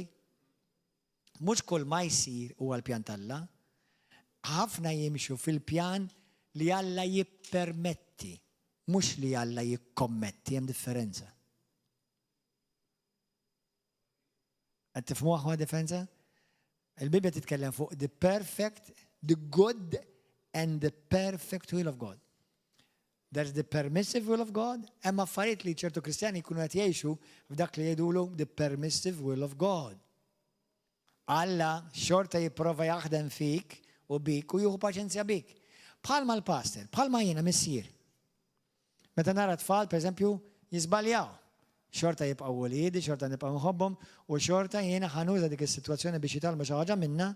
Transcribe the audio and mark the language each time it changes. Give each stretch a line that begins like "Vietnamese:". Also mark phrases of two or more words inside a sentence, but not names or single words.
Maltese: Mhux kull ma jsir huwa l-pjan tal-Alla. Ħafna jimxu fil-pjan li Alla jippermetti, mhux li Alla jikkommetti, hemm differenza. Qed tifhmu aħwa differenza? Il-Bibja titkellem fuq
English: the perfect, the good and the perfect will of God. There's the permissive will of God,
Maltese: hemm affarijiet li ċertu Kristjani jkunu qed jgħixu f'dak li jgħidulu
English: the permissive will of God.
Maltese: Alla xorta jipprova jaħdem fik u bik u jieħu paċenzja bik. Bħalma l-pastor, bħalma jiena missier. Meta nara tfal, pereżempju, jiżbaljaw. Xorta jibqgħu wliedi, xorta nibqgħu nħobbhom u xorta jiena ħanuża dik is-sitwazzjoni biex jitalmu xi ħaġa minna.